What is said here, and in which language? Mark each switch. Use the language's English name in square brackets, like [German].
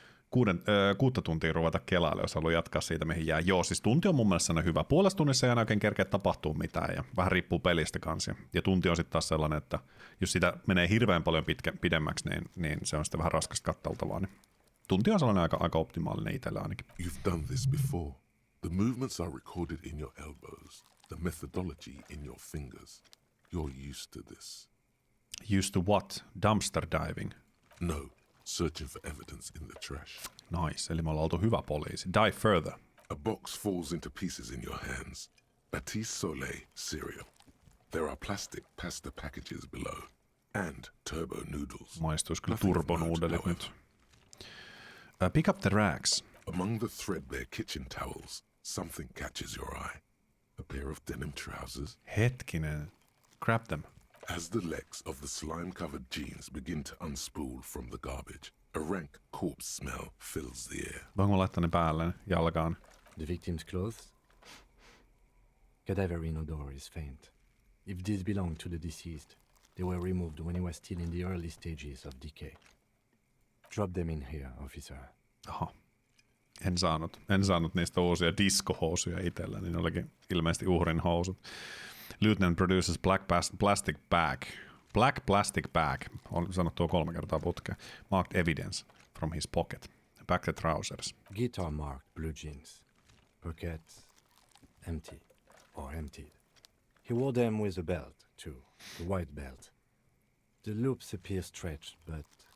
[Finnish] 6 tuntia ruveta kelaille, jos haluaa jatkaa siitä, mihin jää. Joo, siis tunti on mun mielestä hyvä. Puolessa tunnissa ei aina oikein kerkeä tapahtuu mitään, ja vähän riippuu pelistä kanssa. Ja tunti on sitten taas sellainen, että jos sitä menee hirveän paljon pidemmäksi, niin se on sitten vähän raskasta katteltavaa. Niin tunti on sellainen aika optimaalinen itsellä ainakin. [English] You've done this before. The movements are recorded in your elbows, the methodology in your fingers. You're used to this. Used to what? Dumpster diving? No, searching for evidence in the trash. [Finnish] Nice, eli me ollaan oltu hyvä poliisi. [English] Dive further. A box falls into pieces in your hands. Batiste Soleil cereal. There are plastic pasta packages below. And turbo noodles. [Finnish] Maistuisi kyllä [English] Nothing of note, [Finnish] turbonuudelit [English] however. [Finnish] nyt. [English] Pick up the rags. Among the threadbare kitchen towels, something catches your eye. A pair of denim trousers. [Finnish] Hetkinen. [English] Grab them. As the legs of the slime-covered jeans begin to unspool from the garbage, a rank corpse smell fills the air. [Finnish] Voinko laittaa ne päälle jalkaan? [English] The victim's clothes? Cadaverine odor is faint. If these belong to the deceased, they were removed when he was still in the early stages of decay. Drop them in here, officer. [Finnish] Aha. En saanut niistä uusia diskohousuja itsellä, niin olikin ilmeisesti uhrin housut. [English] Lieutenant produces plastic bag. Black plastic bag. [Finnish] On sanottu 3 kertaa putkeen. [English] Marked evidence from his pocket. Back the trousers. Guitar marked blue jeans. Pockets empty or emptied. He wore them with a belt, too. The white belt. The loops appear stretched, but